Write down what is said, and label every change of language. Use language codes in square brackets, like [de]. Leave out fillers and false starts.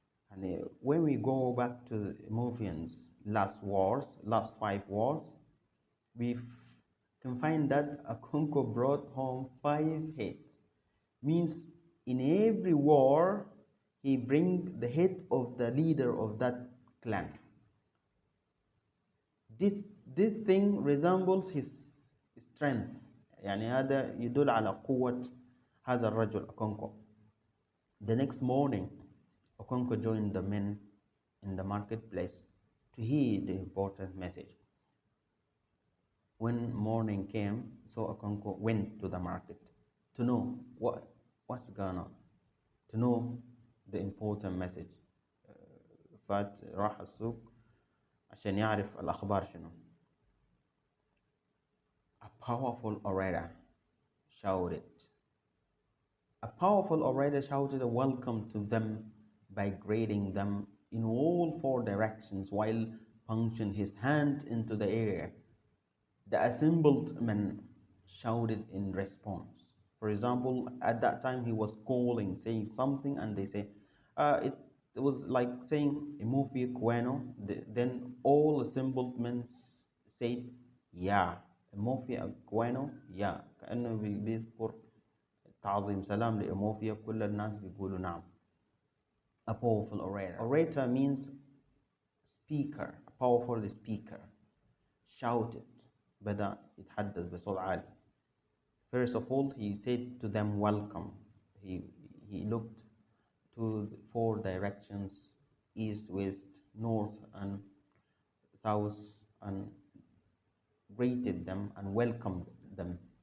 [en] And when we go back to the Movian's last 5 wars, we can find that Okonko brought home 5 heads. Means in every war, he bring the head of the leader of that clan. This thing resembles his strength. [ar] يعني هذا يدل على قوة هذا الرجل Okonko. [en] The next morning, Okonko joined the men in the marketplace to hear the important message. When morning came, so Okonko went to the market to know what's going on, to know the important message. [ar] فات راح السوق عشان يعرف الأخبار شنو. [en] A powerful orator shouted. A powerful orator shouted a welcome to them by greeting them in all 4 directions while punching his hand into the air. The assembled men shouted in response. For example, at that time he was calling, saying something, and they say, it was like saying "Emufi Kweno." Then all assembled men said, "Yeah, Emufi Kweno, yeah." [ar] كأنه بيذكر تعظيم سلام لإموفيا كل الناس بيقولوا نعم. [en] A powerful orator. Orator means speaker, a powerful speaker. Shouted. [ar] بدأ يتحدث بصوت عالي. [en] First of all, he said to them, welcome. He looked to 4 directions, east, west, north, and south, and greeted them and welcomed them.